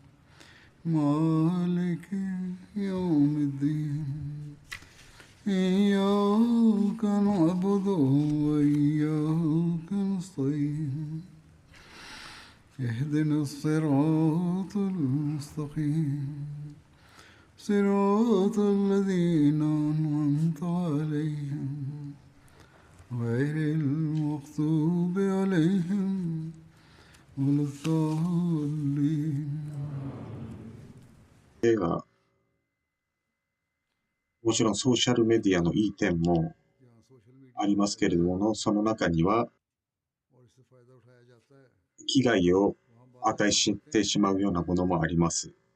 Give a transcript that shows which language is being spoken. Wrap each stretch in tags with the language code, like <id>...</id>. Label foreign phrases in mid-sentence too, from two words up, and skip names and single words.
<ar>مالك يوم الدين إياك نعبد وإياك نستعين اهدنا الصراط المستقيم صراط الذين أنعمت عليهم غير المغضوب عليهم ولا الضالين</ar> <ja>では、もちろんソーシャルメディアのいい点もありますけれども、その中には危害を与えてしまうようなものもあります。</ja>